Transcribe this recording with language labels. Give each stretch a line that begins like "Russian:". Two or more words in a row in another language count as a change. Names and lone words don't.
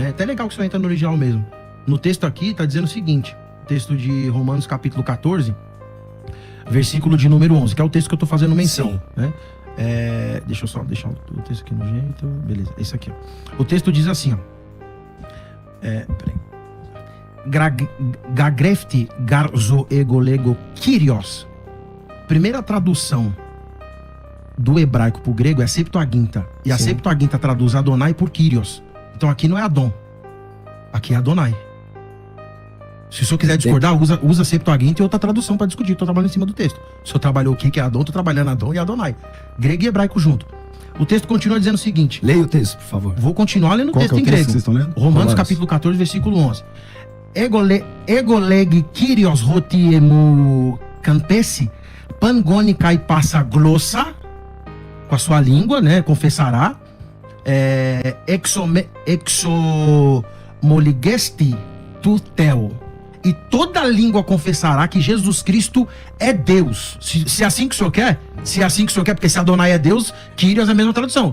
Portuguese: É até legal que você entra no original mesmo. No texto aqui está dizendo o seguinte, texto de Romanos capítulo 14, versículo de número 11, que é o texto que eu estou fazendo menção, né? Deixa eu só deixar o texto aqui no jeito, beleza, esse aqui, ó. O texto diz assim, ó. Peraí.
Greek: γέγραπται γὰρ ζῶ ἐγὼ λέγει κύριος.
Portuguese: Primeira tradução do hebraico para o grego é Septuaginta. E a Septuaginta traduz Adonai por Kyrios. Então aqui não é Adon. Aqui é Adonai. Se o senhor quiser discordar, usa Septuaginta e outra tradução para discutir. Estou trabalhando em cima do texto. Se o senhor trabalhou o que é Adon, estou trabalhando Adon e Adonai. Grego e hebraico junto. O texto continua dizendo o seguinte. Leia o texto, por favor. Vou continuar lendo o texto em grego. Romanos capítulo 14, versículo 11.
Greek: ἐγώ λέγει κύριος ὅτι ἐμοὶ κάμψει πᾶν γόνυ καὶ πᾶσα γλῶσσα,
Portuguese: com a sua língua, né, confessará,
Greek: ἐξομολογήσεται τῷ θεῷ,
Portuguese: e toda língua confessará que Jesus Cristo é Deus. Se é assim que o senhor quer, porque se Adonai é Deus, Kyrios é a mesma tradução.